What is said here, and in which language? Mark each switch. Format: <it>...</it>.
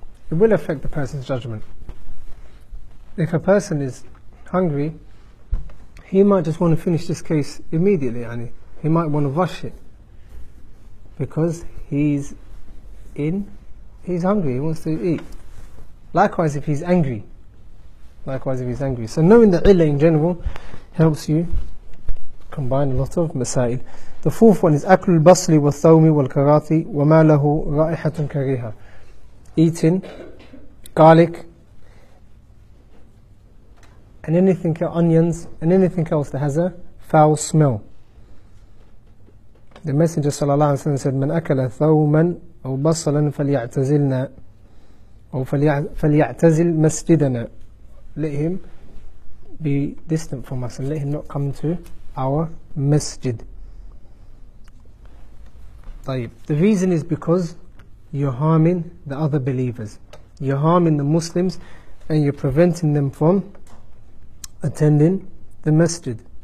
<en>it will affect the person's judgment. If a person is hungry, he might just want to finish this case immediately, and he might want to rush it because he's hungry, he wants to eat. Likewise if he's angry. So knowing the illah in general helps you combine a lot of masail. The fourth one is</en> <ar>أكل البصل والثوم والكراثي وما له رائحة كريهة.</ar> <en>Eating garlic and anything, onions and anything else that has a foul smell. The Messenger sallallahu alaihi wasallam said,</en> <ar>"من أكل ثوما أو بصلا فليعتزلنا أو فليعتزل مسجدنا."</ar> <en>Let him be distant from us and let him not come to our masjid.</en> <ar>طيب.</ar> <en>The reason is because you're harming the other believers. You're harming the Muslims and you're preventing them from attending the masjid.</en>